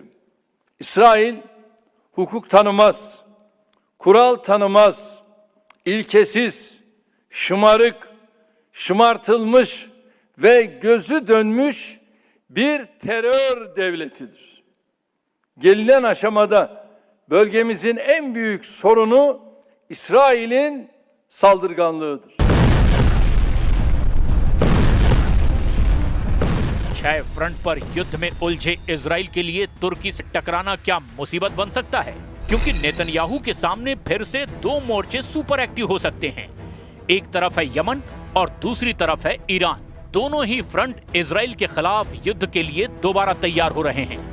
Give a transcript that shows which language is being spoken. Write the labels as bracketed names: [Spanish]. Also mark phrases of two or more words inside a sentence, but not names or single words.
[Turkish] İsrail hukuk tanımaz, kural tanımaz, ilkesiz, şımarık, şımartılmış ve gözü dönmüş bir terör devletidir. Gelinen aşamada bölgemizin en büyük sorunu İsrail'in saldırganlığıdır. [Hindi] 6 फ्रंट पर युद्ध में उलझे इजराइल के लिए तुर्की से टकराना क्या मुसीबत बन सकता है? क्योंकि नेतन्याहू के सामने फिर से 2 मोर्चे [English] super active [Hindi] हो सकते हैं। एक तरफ है यमन और दूसरी तरफ है ईरान। दोनों ही फ्रंट इजराइल के खिलाफ युद्ध के लिए दोबारा तैयार हो रहे हैं।